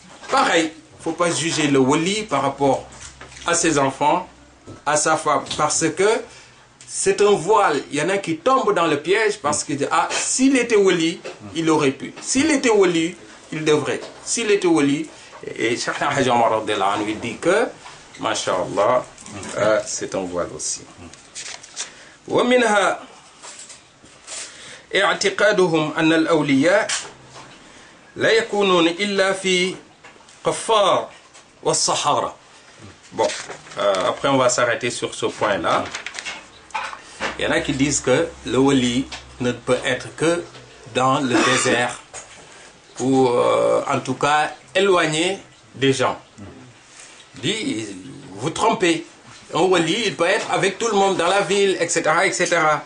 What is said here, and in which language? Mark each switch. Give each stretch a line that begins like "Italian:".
French: Pareil, il ne faut pas juger le wali par rapport à ses enfants, à sa femme, parce que c'est un voile. Il y en a qui tombent dans le piège parce que ah, s'il était wali, il aurait pu. S'il était wali, il devrait. S'il était wali, et Cheikh Hadj Omar lui dit que Masha'Allah, c'est un voile aussi.
Arabic: ومنها اعتقادهم أن الأولياء لا يكونون إلا في قفار والصحارى.
French: Bon, après on va s'arrêter sur ce point-là. Il y en a qui disent que le wali ne peut être que dans le désert ou en tout cas éloigné des gens. Dit, vous trompez. Un wali, il peut être avec tout le monde dans la ville, etc., etc.